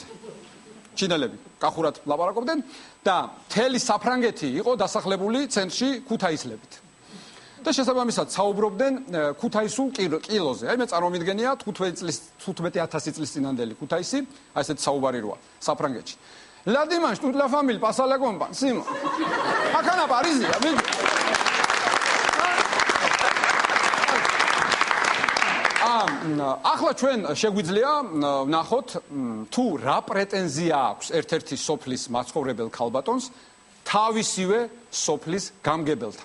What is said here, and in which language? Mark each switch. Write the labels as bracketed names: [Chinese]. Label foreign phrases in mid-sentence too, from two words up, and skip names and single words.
[Georgian] ჩინელები კახურად ლაპარაკობდნენ და მთელი საფრანგეთი იყო დასახლებული ცენტრში ქუთაისლებით. და შესაბამისად საუბრობდნენ ქუთაისულ კილოზე. აი მე წარმომიდგენია 15,000 წლის წინანდელი ქუთაისი, აი ესეთი საუბარი როა საფრანგეთში. [French] La dimanche toute la famille passe à la campagne. Simon. Akana Parisia. [Georgian] ახლა ჩვენ შეგვიძლია ვნახოთ თუ რა პრეტენზია აქვს ერთ-ერთი სოფლის მაცხოვრებელ ქალბატონს თავისივე სოფლის გამგებელთან.